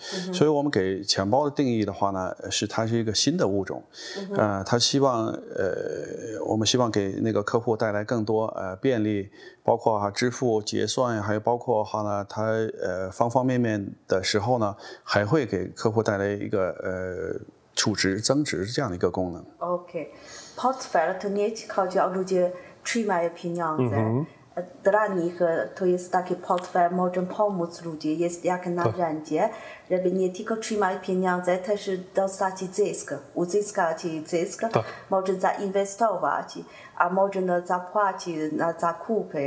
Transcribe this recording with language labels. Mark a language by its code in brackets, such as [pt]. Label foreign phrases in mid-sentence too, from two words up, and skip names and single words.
[zh] 所以我们给钱包的定义的话呢，它是一个新的物种，我们希望给那个客户带来更多便利，包括支付、结算，还有包括它方方面面的时候呢，还会给客户带来一个储值增值这样的一个功能。 [pl] Portfel to nie chodzi o ludzie trzymają pieniądze. Dla nich to jest taki portfel, może pomóc ludziom, jest jak narzędzie, żeby nie tylko trzymać pieniądze, też dostać zysk, uzyskać zysk, może zainwestować, a można zapłacić na zakupy.